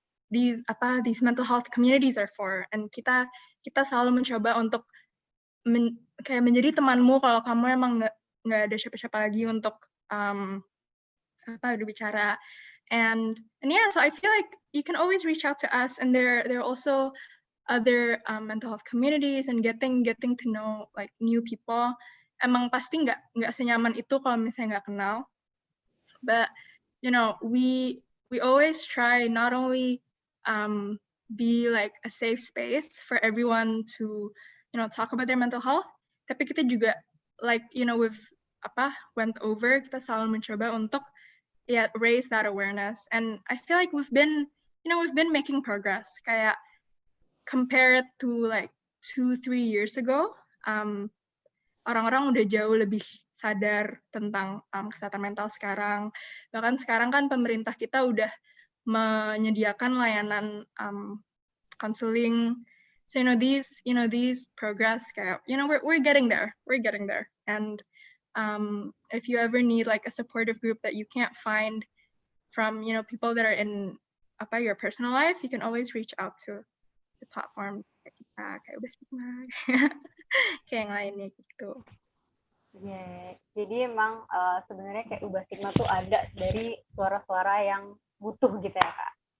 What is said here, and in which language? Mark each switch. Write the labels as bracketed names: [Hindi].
[English] these mental health communities are for, and [Indonesian] kita selalu mencoba untuk kayak menjadi temanmu kalau kamu emang nggak ada siapa-siapa lagi untuk berbicara. [English] And yeah, so I feel like you can always reach out to us, and there are also other mental health communities, and getting to know like new people. [Indonesian] Emang pasti nggak senyaman itu kalau misalnya nggak kenal. [English] But you know, we always try not only be like a safe space for everyone to talk about their mental health, [Indonesian] tapi kita juga [English] like we've went over, [Indonesian] kita selalu mencoba untuk [English] raise that awareness. And I feel like we've been making progress. [Indonesian] Kayak [English] compare it to like 2-3 years ago, [Indonesian] orang-orang udah jauh lebih sadar tentang kesehatan mental sekarang. Bahkan sekarang kan pemerintah kita udah menyediakan layanan counseling. [English] So these progress kayak we're getting there. And if you ever need like a supportive group that you can't find from people that are in your personal life, you can always reach out to the platform kayak Ubah Stigma, [Indonesian] kayak yang lainnya gitu. [English] Yeah. [Indonesian] Jadi emang sebenarnya kayak Ubah Stigma tuh ada dari suara-suara yang butuh gitu ya Kak.